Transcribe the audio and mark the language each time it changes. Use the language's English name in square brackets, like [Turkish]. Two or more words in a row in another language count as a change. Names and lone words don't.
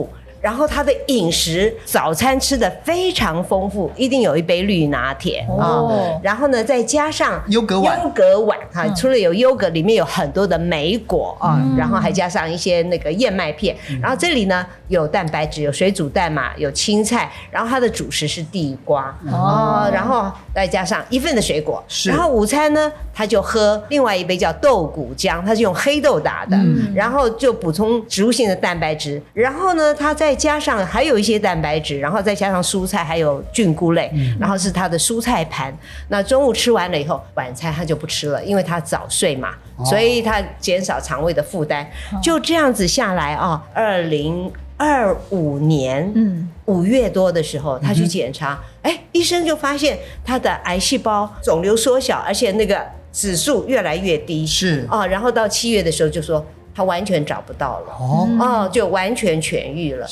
[Chinese] 然後他的飲食早餐吃得非常豐富，一定有一杯綠拿鐵然後呢再加上優格碗除了有優格，裡面有很多的莓果然後還加上一些那個燕麥片，然後這裡呢有蛋白質，有水煮蛋嘛，有青菜，然後它的主食是地瓜然後再加上1份的水果，然後午餐呢他就喝另外一杯叫豆穀漿，它是用黑豆打的，然後就補充植物性的蛋白質，然後呢他再加上還有一些蛋白質，然後再加上蔬菜還有菌菇類，然後是他的蔬菜盤。那中午吃完了以後，晚餐他就不吃了，因為他早睡嘛，所以他減少腸胃的負擔。就這樣子下來2025年5月多的時候，他去檢查，醫生就發現他的癌細胞腫瘤縮小，而且那個指數越來越低，然後到7月的時候就說他完全找不到了，就完全痊癒了。